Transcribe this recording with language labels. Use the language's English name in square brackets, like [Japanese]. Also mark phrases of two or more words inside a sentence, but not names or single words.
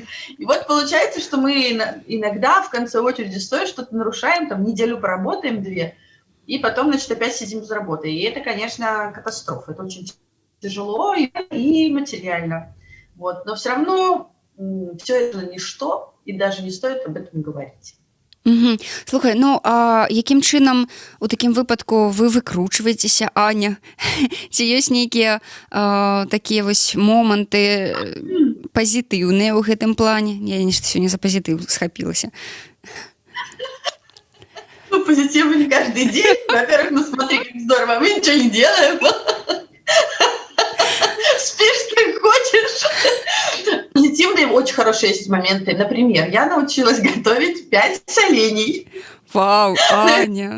[Russian] И вот получается, что мы иногда в конце очереди стоя что-то нарушаем, там неделю поработаем, 2, и потом, значит, опять сидим без работы. И это, конечно, катастрофа. Это очень тяжело и материально. Вот. Но все равно все это ничто, и даже не стоит об этом говорить. [Belarusian] Угу. Слухай, ну а яким чынам у такім выпадку вы выкручваецеся, Аня? Ці ёсць нейкія такія вось моманты пазітыўныя ў гэтым плане? Я нешта сёння за пазітыў схапілася. [Russian] Ну, позитивно не каждый день. Во-первых, ну смотри, как здорово, мы ничего не делаем. Спишь, как хочешь. Позитивные очень хорошие есть моменты. Например, я научилась готовить 5 солений. Вау, Аня.